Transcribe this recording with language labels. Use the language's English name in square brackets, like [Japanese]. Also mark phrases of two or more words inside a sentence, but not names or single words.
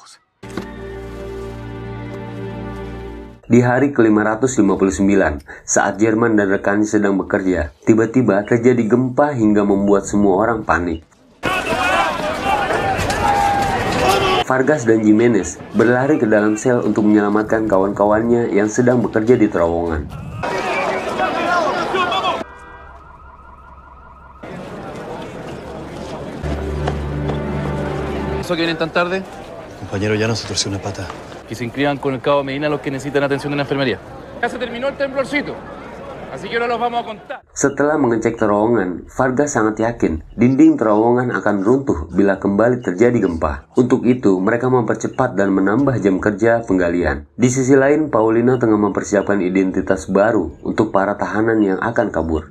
[Indonesian] Di hari ke-559, saat Jerman dan rekannya sedang bekerja, tiba-tiba terjadi gempa hingga membuat semua orang panik. Vargas dan Jimenez berlari ke dalam sel untuk menyelamatkan kawan-kawannya yang sedang bekerja di terowongan. [Spanish] ¿Eso que vienen tan tarde? Compañero, ya no se torció una pata. Que se inscriban con el Cabo Medina los que necesitan atención en la enfermería. Ya se terminó el temblorcito, así que ahora los vamos a contar. [Indonesian] Setelah mengecek terowongan, Vargas sangat yakin dinding terowongan akan runtuh bila kembali terjadi gempa. Untuk itu, mereka mempercepat dan menambah jam kerja penggalian. Di sisi lain, Paulina tengah mempersiapkan identitas baru untuk para tahanan yang akan kabur.